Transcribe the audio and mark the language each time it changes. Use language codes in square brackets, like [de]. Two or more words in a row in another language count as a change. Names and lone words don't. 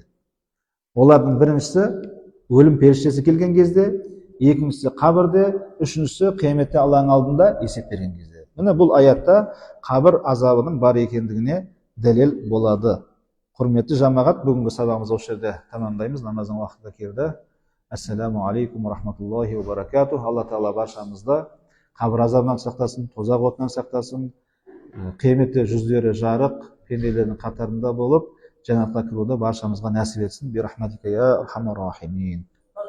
[kk] Олардың біріншісі өлім періштесі келген кезде, екіншісі қабірде, үшіншісі қияметте Алланың алдында есеп берген кезде. Міне бұл аятта қабір азабының бар екендігіне дәлел болады. Құрметті жамағат, бүгінгі сабағымызды осы жерде тамамдаймыз. Намаздың уақыты да келді. [ar] السلام عليكم ورحمة الله وبركاته. [kk] Алла Тағала баршамызды қабір азабынан сақтасын, тозақ отынан сақтасын, қияметте жүздері жарық пенделердің қатарында болып, жәннатқа кіруді баршамызға нәсіп етсін. [ar] برحمتك يا أرحم الراحمين.